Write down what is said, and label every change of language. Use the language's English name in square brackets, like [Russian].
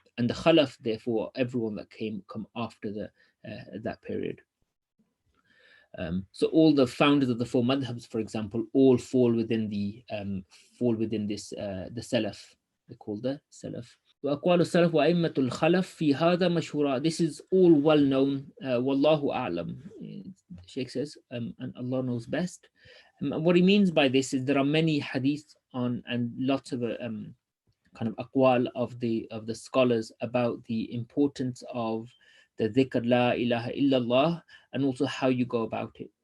[English] And the Khalaf, therefore, everyone that come after that period. So all the founders of the four madhabs, for example, all fall within this the Salaf. They call the Salaf. [Arabic] وأقوال السلف وأئمة الخلف في هذا مشهورة. [English] This is all well known. [Arabic] والله أعلم. [English] Sheikh says, and Allah knows best. What he means by this is there are many hadith on and lots of kind of aqwal of the scholars about the importance of the dhikr la ilaha illallah, and also how you go about it.